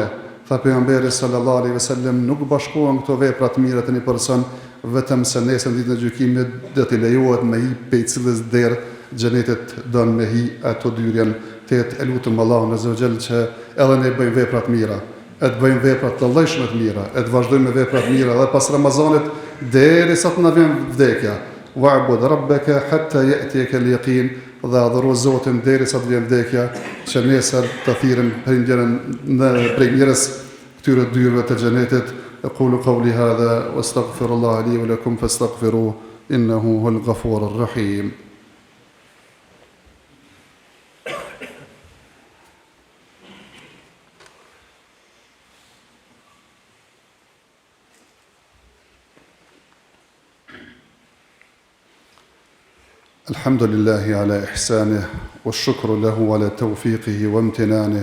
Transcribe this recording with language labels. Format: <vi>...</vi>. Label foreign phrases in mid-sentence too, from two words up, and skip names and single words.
<sq>Tha pejgamberi</sq> <ar>صلى الله عليه وسلم,</ar> <sq>nuk bashkohen këto vepra të mira të një person vetëm se nesër ditën e gjykimit do t'i lejohet me hi pe cilës derë xhenetit don me hi ato dyrjen të lutem Allahun</sq> <ar>عز وجل</ar> <sq>që edhe ne bëjmë vepra të mira, e të bëjmë vepra të llojshme të mira, e të vazhdojmë me vepra të mira edhe pas Ramazanit derisa të na vjen vdekja.</sq> <ar>واعبد ربك حتى يأتيك اليقين,</ar> <sq>dhe adhuro Zotin derisa të vjen vdekja, që nesër të thirrën prej njerëz këtyre dyrëve të xhenetit.</sq> <ar>أقول قولي هذا واستغفر الله لي ولكم فاستغفروه إنه هو الغفور الرحيم. الحمد لله على إحسانه والشكر له على توفيقه وامتنانه</ar>